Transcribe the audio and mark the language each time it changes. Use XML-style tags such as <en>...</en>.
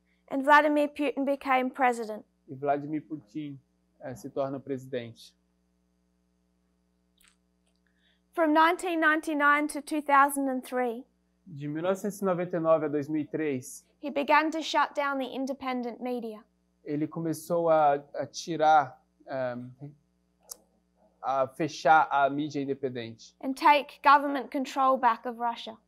<en>and Vladimir Putin became president.</en> <pt>e Vladimir Putin se torna presidente.</pt> <en>From 1999 to 2003,</en> <pt>De 1999 a 2003,</pt> <en>he began to shut down the independent media.</en> <pt>ele começou a tirar, a fechar a mídia independente</pt> <en>And take government control back of Russia.</en>